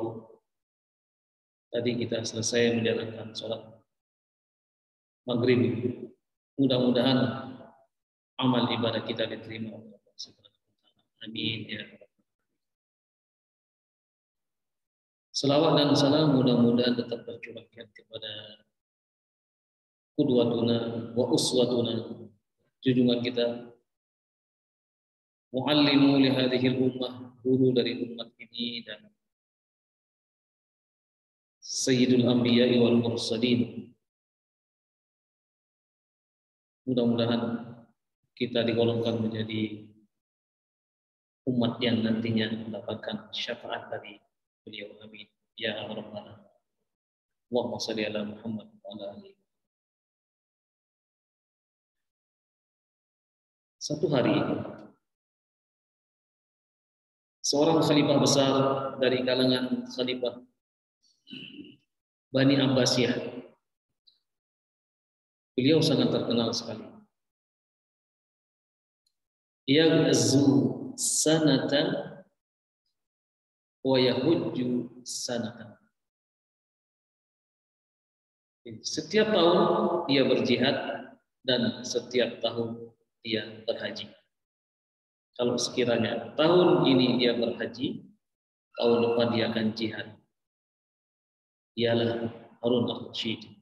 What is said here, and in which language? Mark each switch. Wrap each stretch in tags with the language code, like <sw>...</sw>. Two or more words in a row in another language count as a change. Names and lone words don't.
<id>Tadi kita selesai menjalankan sholat maghrib. Mudah-mudahan amal ibadah kita diterima oleh Allah</id> <ar>سبحانه وتعالى.</ar> <id>Amin ya. Selawat dan salam mudah-mudahan tetap tercurahkan kepada</id> <ar>قدوتنا وأسوتنا,</ar> <id>junjungan kita,</id> <ar>معلم لهذه الأمة,</ar> <id>guru dari umat ini dan</id> <ar>سيد الأنبياء والمرسلين.</ar> <id>Mudah-mudahan kita digolongkan menjadi umat yang nantinya mendapatkan syafaat dari beliau.</id> <ar>آمين يا رب العالمين. اللهم صل على محمد وعلى آله.</ar> <id>Satu hari seorang khalifah besar dari kalangan khalifah Bani Abbasiyah, beliau sangat terkenal sekali.</id> <ar>يغزو سنة ويحج سنة.</ar> <id>Setiap tahun dia berjihad dan setiap tahun dia berhaji. Kalau sekiranya tahun ini dia berhaji, tahun depan dia akan jihad. Ialah Harun al-Rashid.</id>